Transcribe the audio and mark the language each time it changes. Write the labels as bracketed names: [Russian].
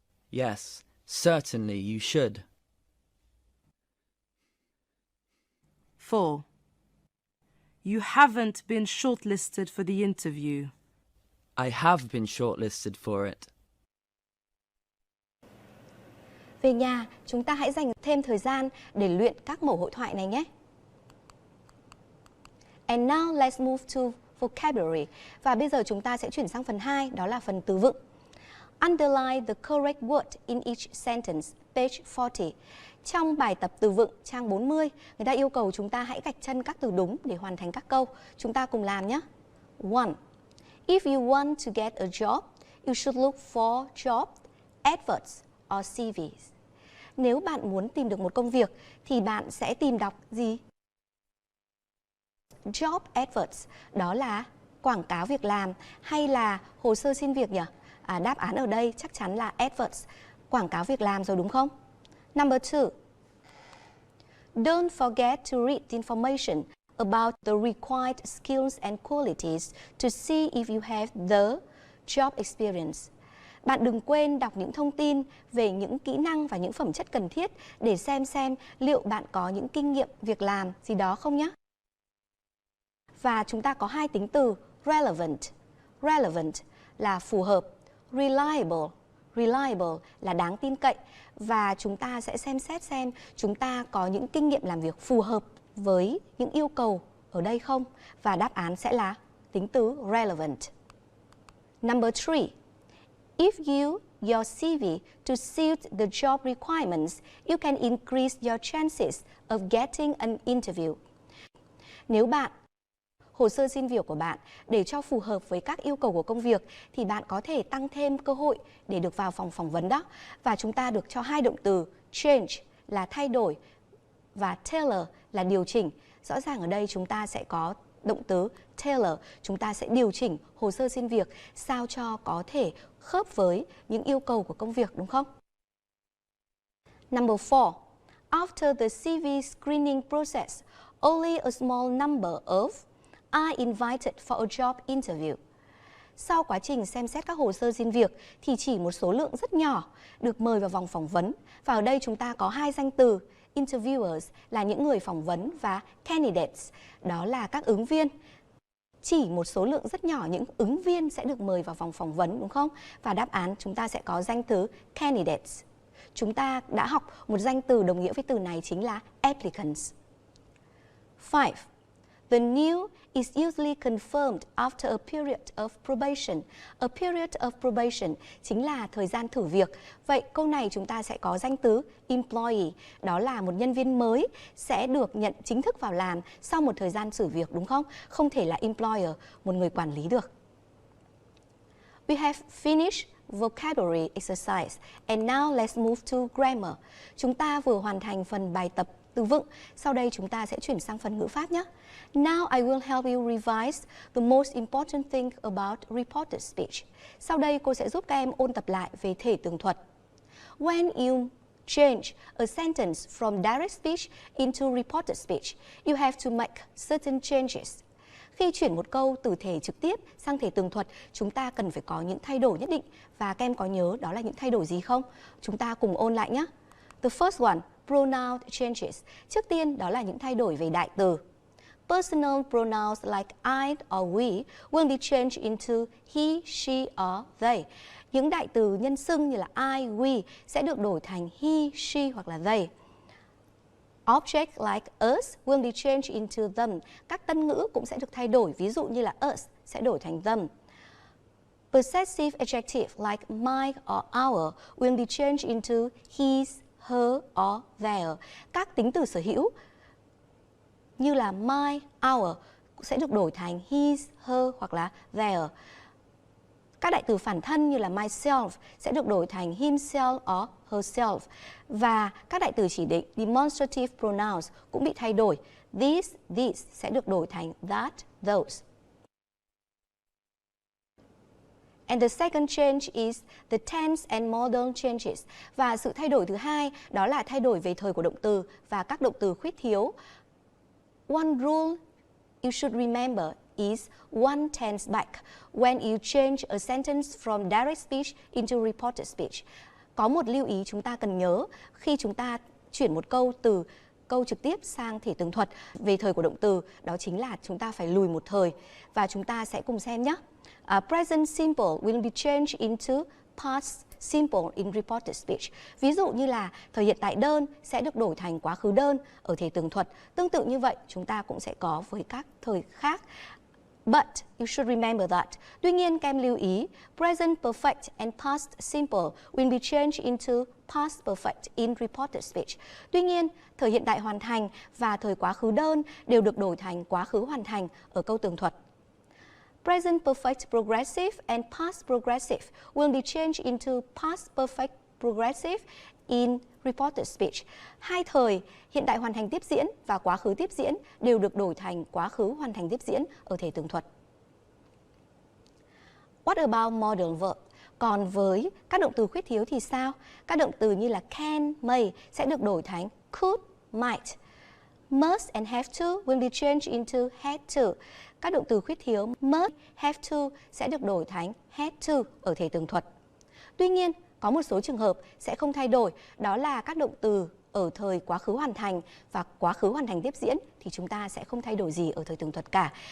[English] Yes, certainly you should. 4. You haven't been shortlisted for the interview. I have been shortlisted for it. [Vietnamese] Về nhà, chúng ta hãy dành thêm thời gian để luyện các mẫu hội thoại này nhé. [English] And now let's move to vocabulary. [Vietnamese] Và bây giờ chúng ta sẽ chuyển sang phần 2, đó là phần từ vựng. [English] Underline the correct word in each sentence, page 40. [Vietnamese] Trong bài tập từ vựng trang 40, người ta yêu cầu chúng ta hãy gạch chân các từ đúng để hoàn thành các câu. Chúng ta cùng làm nhé. 1. [English] If you want to get a job, you should look for job adverts or CVs. [Vietnamese] Nếu bạn muốn tìm được một công việc thì bạn sẽ tìm đọc gì? Job adverts, đó là quảng cáo việc làm hay là hồ sơ xin việc nhỉ? Đáp án ở đây chắc chắn là adverts, quảng cáo việc làm rồi đúng không? [English] Number 2. Don't forget to read the information about the required skills and qualities to see if you have the job experience. [Vietnamese] Bạn đừng quên đọc những thông tin về những kỹ năng và những phẩm chất cần thiết để xem liệu bạn có những kinh nghiệm việc làm gì đó không nhé. Và chúng ta có hai tính từ relevant. Relevant là phù hợp. Reliable là đáng tin cậy. Và chúng ta sẽ xem xét xem chúng ta có những kinh nghiệm làm việc phù hợp với những yêu cầu ở đây không. Và đáp án sẽ là tính từ relevant. [English] Number 3. If you use your CV to suit the job requirements, you can increase your chances of getting an interview. [Vietnamese] Nếu bạn hồ sơ xin việc của bạn để cho phù hợp với các yêu cầu của công việc thì bạn có thể tăng thêm cơ hội để được vào phòng phỏng vấn đó. Và chúng ta được cho hai động từ change là thay đổi và tailor là điều chỉnh. Rõ ràng ở đây chúng ta sẽ có động từ tailor, chúng ta sẽ điều chỉnh hồ sơ xin việc sao cho có thể khớp với những yêu cầu của công việc, đúng không? [English] Number 4. After the CV screening process, only a small number of are invited for a job interview. [Vietnamese] Sau quá trình xem xét các hồ sơ xin việc thì chỉ một số lượng rất nhỏ được mời vào vòng phỏng vấn. Và ở đây chúng ta có hai danh từ, interviewers là những người phỏng vấn và candidates, đó là các ứng viên. Chỉ một số lượng rất nhỏ những ứng viên sẽ được mời vào vòng phỏng vấn, đúng không? Và đáp án chúng ta sẽ có danh từ candidates. Chúng ta đã học một danh từ đồng nghĩa với từ này chính là applicants. [English] 5. The new is usually confirmed after a period of probation. A period of probation [Vietnamese] chính là thời gian thử việc. Vậy câu này chúng ta sẽ có danh từ employee, đó là một nhân viên mới sẽ được nhận chính thức vào làm sau một thời gian thử việc, đúng không? Không thể là employer, một người quản lý được. [English] We have finished vocabulary exercise and now let's move to grammar. [Vietnamese] Chúng ta vừa hoàn thành phần bài tập từ vựng, sau đây chúng ta sẽ chuyển sang phần ngữ pháp nhé. [English] Now I will help you revise the most important thing about reported speech. [Vietnamese] Sau đây cô sẽ giúp các em ôn tập lại về thể tường thuật. [English] When you change a sentence from direct speech into reported speech, you have to make certain changes. [Vietnamese] Khi chuyển một câu từ thể trực tiếp sang thể tường thuật, chúng ta cần phải có những thay đổi nhất định. Và các em có nhớ đó là những thay đổi gì không? Chúng ta cùng ôn lại nhé. [English] The first one, pronoun changes. [Vietnamese] Trước tiên đó là những thay đổi về đại từ. [English] Personal pronouns like I or we will be changed into he, she or they. [Vietnamese] Những đại từ nhân xưng như là I, we sẽ được đổi thành he, she hoặc là they. [English] Objects like us will be changed into them. [Vietnamese] Các tân ngữ cũng sẽ được thay đổi, ví dụ như là us sẽ đổi thành them. [English] Possessive adjectives like my or our will be changed into his, her or their. [Vietnamese] Các tính từ sở hữu như là my, our sẽ được đổi thành his, her hoặc là their. Các đại từ phản thân như là myself sẽ được đổi thành himself or herself. Và các đại từ chỉ định demonstrative pronouns cũng bị thay đổi. These sẽ được đổi thành that, those. [English] And the second change is the tense and modal changes. [Vietnamese] Và sự thay đổi thứ hai đó là thay đổi về thời của động từ và các động từ khuyết thiếu. [English] One rule you should remember is one tense back when you change a sentence from direct speech into reported speech. [Vietnamese] Có một lưu ý chúng ta cần nhớ khi chúng ta chuyển một câu từ câu trực tiếp sang thể tường thuật về thời của động từ, đó chính là chúng ta phải lùi một thời. Và chúng ta sẽ cùng xem nhé. [English] Present simple will be changed into past simple in reported speech. [Vietnamese] Ví dụ như là thời hiện tại đơn sẽ được đổi thành quá khứ đơn ở thể tường thuật. Tương tự như vậy, chúng ta cũng sẽ có với các thời khác. [English] But you should remember that. [Vietnamese] Tuy nhiên, các em lưu ý, [English] present perfect and past simple will be changed into past perfect in reported speech. [Vietnamese] Tuy nhiên, thời hiện tại hoàn thành và thời quá khứ đơn đều được đổi thành quá khứ hoàn thành ở câu tường thuật. [English] Present perfect progressive and past progressive will be changed into past perfect progressive in reported speech. [Vietnamese] Hai thời hiện tại hoàn thành tiếp diễn và quá khứ tiếp diễn đều được đổi thành quá khứ hoàn thành tiếp diễn ở thể tường thuật. [English] What about modal verb? [Vietnamese] Còn với các động từ khuyết thiếu thì sao? Các động từ như là can, may sẽ được đổi thành could, might. [English] Must and have to will be changed into had to. [Vietnamese] Các động từ khuyết thiếu must, have to sẽ được đổi thành had to ở thể tường thuật. Tuy nhiên, có một số trường hợp sẽ không thay đổi, đó là các động từ ở thời quá khứ hoàn thành và quá khứ hoàn thành tiếp diễn thì chúng ta sẽ không thay đổi gì ở thời tường thuật cả.